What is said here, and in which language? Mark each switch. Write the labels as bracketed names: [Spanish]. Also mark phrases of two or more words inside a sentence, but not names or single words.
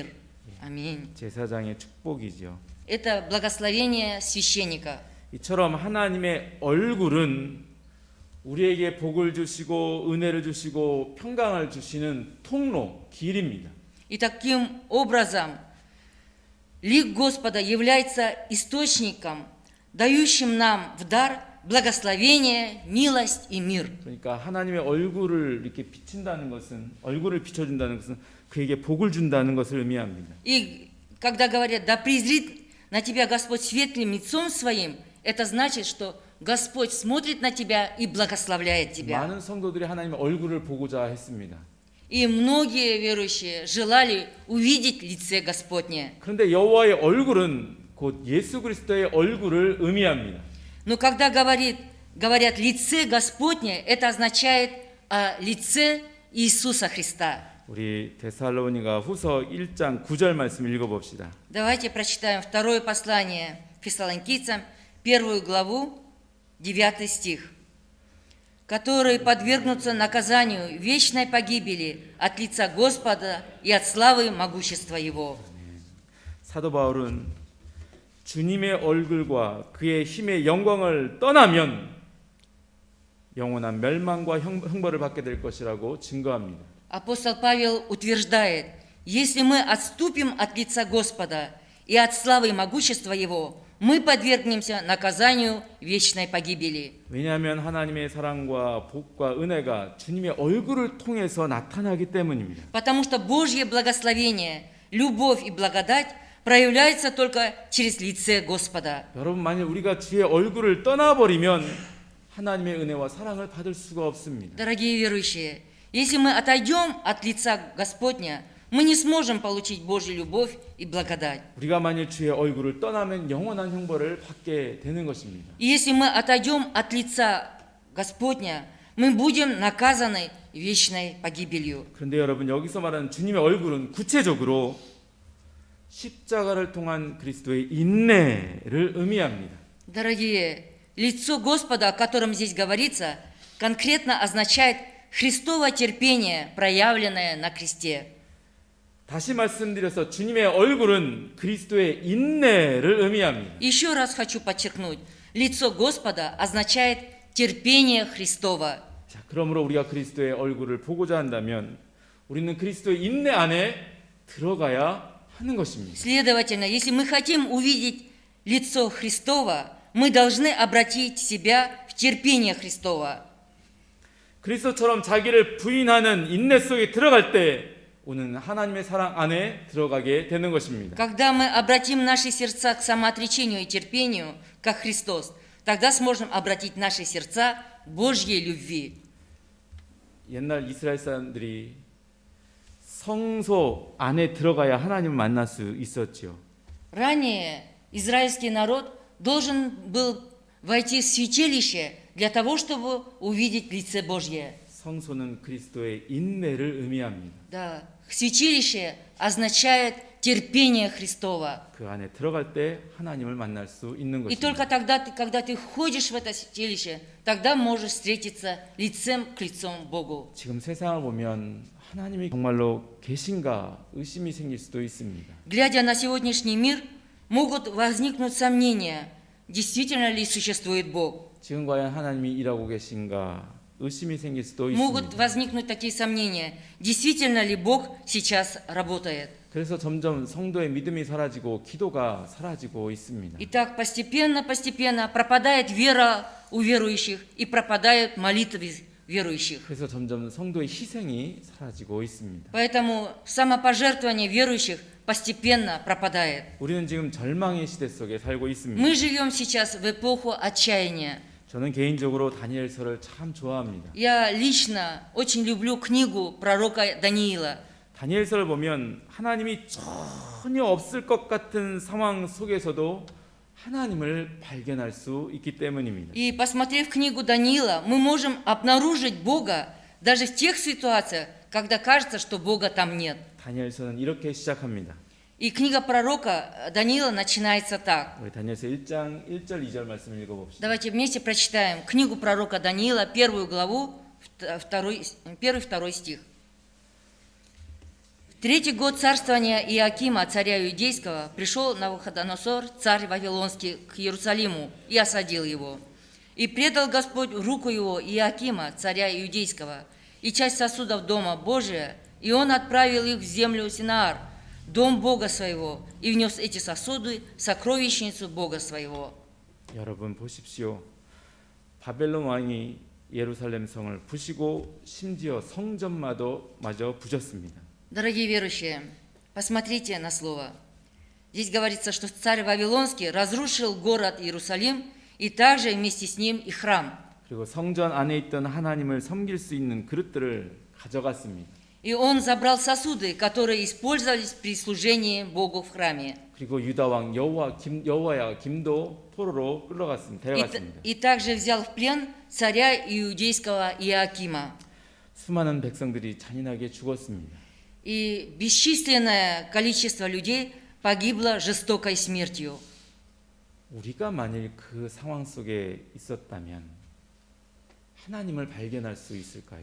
[Russian] Аминь. [Korean] 제사장의 축복이죠. [Russian] Это благословение священника. [Korean] 이처럼 하나님의 얼굴은 우리에게 복을 주시고 은혜를 주시고 평강을 주시는 통로, 길입니다. [Russian] И таким образом лик Господа является источником, дающим нам в дар благословение, милость и мир. [Korean] 그러니까 하나님의 얼굴을 이렇게 비친다는 것은 얼굴을 비춰준다는 것은 그에게 복을 준다는 것을 의미합니다. [Russian] И когда говорят, да презрит на тебя Господь светлым лицом своим, это значит, что Господь смотрит на тебя и благословляет тебя. [Korean] 많은 성도들이 하나님의 얼굴을 보고자 했습니다. [Russian] И многие верующие желали увидеть лице Господне. [Korean] 그런데 여호와의 얼굴은 곧 예수 그리스도의 얼굴을 의미합니다. [Russian] Но когда говорят лице Господне, это означает лице Иисуса Христа. [Korean] 우리 데살로니가 후서 1장 9절 말씀 읽어봅시다. [Russian] Давайте прочитаем второе послание Фессалоникийцам, 1 главу, 9 стих. «Которые подвергнутся наказанию вечной погибели от лица Господа и от славы могущества Его». [Korean] 사도 바울은 주님의 얼굴과 그의 힘의 영광을 떠나면 영원한 멸망과 형벌을 받게 될 것이라고 증거합니다. [Russian] Апостол Павел утверждает, если мы отступим от лица Господа и от славы и могущества Его, мы подвергнемся наказанию вечной погибели. [Korean] 왜냐하면 하나님의 사랑과 복과 은혜가 주님의 얼굴을 통해서 나타나기 때문입니다. [Russian] Потому что Божье благословение, любовь и благодать проявляются только через лице Господа. [Korean] 여러분 만약 우리가 주의 얼굴을 떠나버리면 하나님의 은혜와 사랑을 받을 수가 없습니다. [Russian] Дорогие верующие, если мы отойдем от лица Господня, мы не сможем получить Божью любовь и благодать. [Korean] 우리가 만일 주의 얼굴을 떠나면 영원한 형벌을 받게 되는 것입니다. [Russian] И если мы отойдем от лица Господня, мы будем наказаны вечной погибелью. [Korean] 그런데 여러분 여기서 말하는 주님의 얼굴은 구체적으로 십자가를 통한 그리스도의 인내를 의미합니다. [Russian] Дорогие, лицо Господа, о котором здесь говорится, конкретно означает Христово терпение, проявленное на кресте. [Korean] 다시 말씀드려서 주님의 얼굴은 그리스도의 인내를 의미합니다. [Russian] Еще раз хочу подчеркнуть, лицо Господа означает терпение Христово. [Korean] 자, 그러므로 우리가 그리스도의 얼굴을 보고자 한다면 우리는 그리스도의 인내 안에 들어가야 하는 것입니다. [Russian] Следовательно, если мы хотим увидеть лицо Христово, мы должны обратить себя в терпение Христово. [Korean] 그리스도처럼 자기를 부인하는 인내 속에 들어갈 때 우리는 하나님의 사랑 안에 들어가게 되는 것입니다. [Russian] Когда мы обратим наши сердца к самоотречению и терпению, как Христос, тогда сможем обратить наши сердца к Божьей любви. [Korean] 옛날 이스라엘 사람들이 성소 안에 들어가야 하나님을 만날 수 있었죠. [Russian] Ранее израильский народ должен был войти в святилище для того, чтобы увидеть лице Божье. [Korean] 성소는 그리스도의 인내를 의미합니다. [Russian] Да, святилище означает терпение Христова. [Korean] 그 안에 들어갈 때 하나님을 만날 수 있는 [Russian] И только [Korean] 것입니다. [Russian] тогда, когда ты входишь в это святилище, тогда можешь встретиться лицем к лицу Богу. [Korean] 지금 세상을 보면 하나님이 정말로 계신가 의심이 생길 수도 있습니다. [Russian] Глядя на сегодняшний мир, могут возникнуть сомнения, действительно ли существует Бог. [Korean] 지금 과연 하나님이 일하고 계신가 의심이 생길 수도 [Russian] Могут [Korean] 있습니다. [Russian] возникнуть такие сомнения, действительно ли Бог сейчас работает. [Korean] 그래서 점점 성도의 믿음이 사라지고 기도가 사라지고 있습니다. [Russian] И так постепенно пропадает вера у верующих и пропадают молитвы верующих. [Korean] 그래서 점점 성도의 희생이 사라지고 있습니다. [Russian] Поэтому самопожертвование верующих постепенно пропадает. [Korean] 우리는 지금 절망의 시대 속에 살고 있습니다. [Russian] Мы живем сейчас в эпоху отчаяния. [Korean] 저는 개인적으로 다니엘서를 참 좋아합니다. [Russian] Я лично очень люблю книгу пророка Даниила. [Korean] 다니엘서를 보면 하나님이 전혀 없을 것 같은 상황 속에서도 하나님을 발견할 수 있기 때문입니다. [Russian] И посмотрев книгу Даниила, мы можем обнаружить Бога даже в тех ситуациях, когда кажется, что Бога там нет. [Korean] 다니엘서는 이렇게 시작합니다. [Russian] И книга пророка Даниила начинается так. [Korean] 우리 다니엘서 1장 1절 2절 말씀을 읽어봅시다. [Russian] Давайте вместе прочитаем книгу пророка Даниила, 1 главу, 1-2 стих. В третий год царствования Иоакима, царя Иудейского, пришел Навуходоносор, царь Вавилонский, к Иерусалиму и осадил его. И предал Господь в руку его Иоакима, царя Иудейского, и часть сосудов дома Божия, и он отправил их в землю Синаар, дом Бога своего, и внес эти сосуды в сокровищницу Бога своего. [Korean] 여러분 보십시오. 바벨론 왕이 예루살렘 성을 부시고 심지어 성전마저 부셨습니다. [Russian] Дорогие верующие, посмотрите на слово. Здесь говорится, что царь Вавилонский разрушил город Иерусалим и также вместе с ним и храм. [Korean] 그리고 성전 안에 있던 하나님을 섬길 수 있는 그릇들을 가져갔습니다. [Russian] И он забрал сосуды, которые использовались при служении Богу в храме. [Korean] 그리고 유다 왕 여호와야 김도 포로로 데려갔습니다. [Russian] И также взял в плен царя иудейского Иоакима. [Korean] 수많은 백성들이 잔인하게 죽었습니다. [Russian] И бесчисленное количество людей погибло жестокой смертью. [Korean] 우리가 만일 그 상황 속에 있었다면 하나님을 발견할 수 있을까요?